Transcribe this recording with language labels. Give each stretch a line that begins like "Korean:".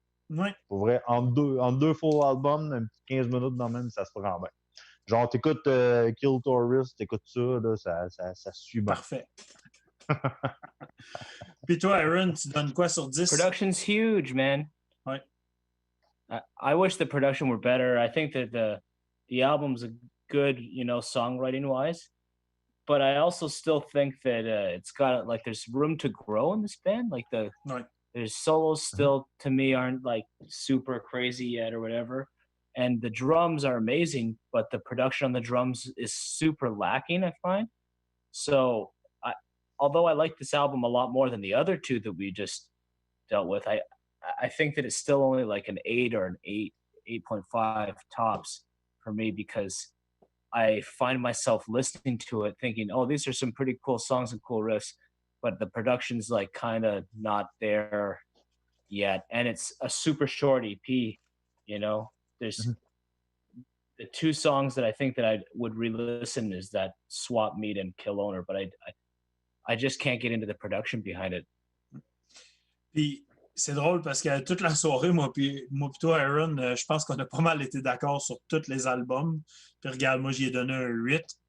French: ouais. Pour vrai, en deux full albums, un petit 15 minutes dans le même, ça se prend bien. Genre, t'écoutes Killitorous, t'écoutes ça, là, ça suit bien. Parfait. Puis toi, Aaron, tu donnes quoi sur 10?
English: Production's huge, man.
French: Ouais.
English: I wish the production were better. I think that the album's a good, you know, songwriting-wise. But I also still think that it's got like there's room to grow in this band. Like there's solos still to me aren't like super crazy yet or whatever, and the drums are amazing, but the production on the drums is super lacking, I find. So although I like this album a lot more than the other two that we just dealt with, I think that it's still only like an 8 or an 8.5 tops for me because I find myself listening to it thinking, oh, these are some pretty cool songs and cool riffs, but the production's like kind of not there yet. And it's a super short EP, you know? There's the 2 songs that I think that I would re-listen is that Swap Meat and Kill Owner, but I just can't get into the production behind it.
French: Puis c'est drôle parce que toute la soirée, moi puis toi, Aaron, je pense qu'on a pas mal été d'accord sur tous les albums. Puis regarde, moi, j'y ai donné un 8.